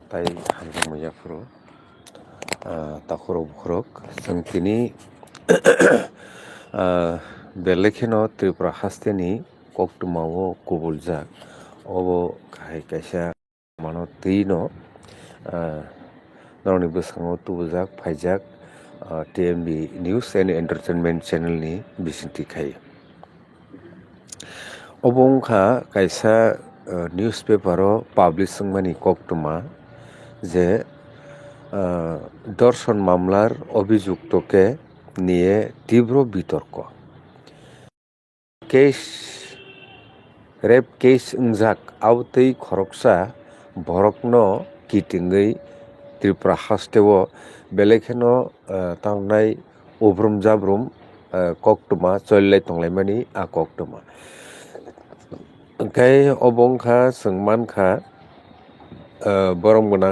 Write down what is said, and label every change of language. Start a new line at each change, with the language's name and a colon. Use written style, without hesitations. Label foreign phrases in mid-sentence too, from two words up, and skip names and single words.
Kok Borok: tai hamjang mayafro takhorok bukhorok जों tini belekeno Tripura hasteni koktwmao kubuljak obo kahai kaisa mano twi no noroni bwskango tubujak phaijak TMB News and Entertainment channel ni bisinti khai. Obo wngkha kaisa newspaper o publish wngmani koktwma je
Bangla: ধর্ষণ মামলার অভিযুক্তকে নিয়ে তীব্র বিতর্ক
English: rape case
Kok Borok: wngjak abotui khoroksa borokno kitingui Tripura hasteo belekeno tangnai ubrum jabrum koktwma chollai tonglaimani a koktwma hingkai obo wngkha chwng mankha borong gwnang